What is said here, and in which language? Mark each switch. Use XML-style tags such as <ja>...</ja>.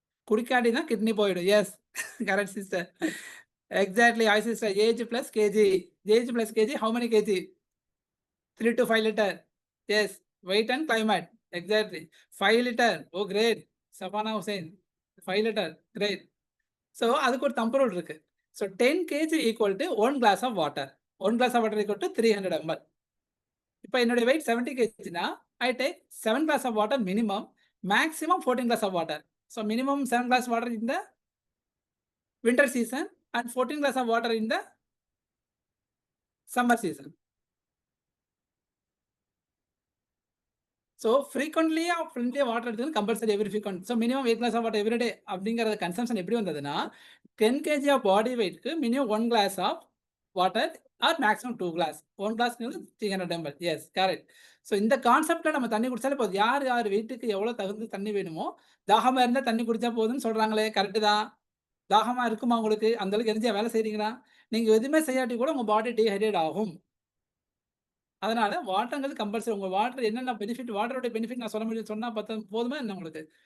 <ta>குடிக்காட்டினா kidney போயிடும்.</ta> <en>Yes, correct sister. Exactly. Hi sister. Age plus KG. Age plus KG, how many KG? 3 to 5 liter. Yes, weight and climate. Exactly. 5 liter. Oh, great. Safana Hussain. 5 liter. Great.</en> <ta>So, அதுக்கு ஒரு thumb rule இருக்கு.</ta> <en>So, 10 kg equal to 1 glass of water. 1 glass of water equal to 300 ml.</en> <ta>இப்போ என்னுடைய</ta> <en>weight 70 kg னா, I take 7 glass of water minimum, maximum 14 glass of water. So, minimum 7 glass water in the winter season and 14 glass of water in the summer season. So, frequently plenty of water</en> <ta>எடுத்துக்கணும்.</ta> <en>compulsory every frequent. So, minimum 8 glass of water every day</en> <ta>அப்படிங்கறது</ta> <en>consumption</en> <ta>எப்படி வந்ததுன்னா,</ta> <en>10 kg of body weight க்கு minimum 1 glass of water or maximum 2 glass. 1 glass 300 ml. Yes, correct.</en> <ta>So, இந்த கான்செப்ட்ல நம்ம தண்ணி குடிச்சாலே போதும். யார் வெயிட்டுக்கு எவ்வளவு தகுந்த தண்ணி வேணுமோ, தாகமா இருந்தா தண்ணி குடிச்சா போதும்னு சொல்றாங்களே, கரெக்ட் தான். தாகமா இருக்குமா உங்களுக்கு? அந்த அளவுக்கு எனர்ஜியா வேலை செய்றீங்களா? நீங்க எதுவுமே செய்யாட்டி கூட உங்க பாடி டீஹைட்ரேட் ஆகும். அதனால வாட்டர்ங்கிறது கம்பல்சரி. உங்க வாட்டர் என்னென்ன பெனிஃபிட், வாட்டரோட பெனிஃபிட் நான் சொன்னா போதுமா என்ன உங்களுக்கு?</ta>